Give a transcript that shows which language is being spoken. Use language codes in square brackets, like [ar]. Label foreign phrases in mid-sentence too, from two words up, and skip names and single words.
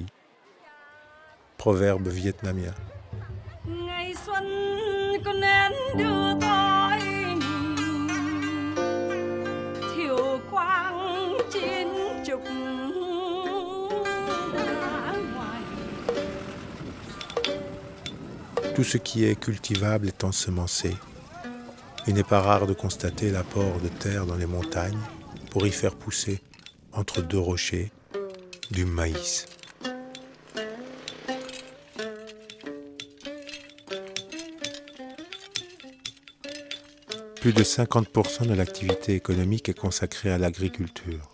[fr] Proverbe vietnamien. [vi] Ngày xuân có nén đưa tôi thiều quang chín chục đã ngoài. [fr] Tout ce qui est cultivable est ensemencé. Il n'est pas rare de constater l'apport de terre dans les montagnes pour y faire pousser, entre deux rochers, du maïs. Plus de 50% de l'activité économique est consacrée à l'agriculture.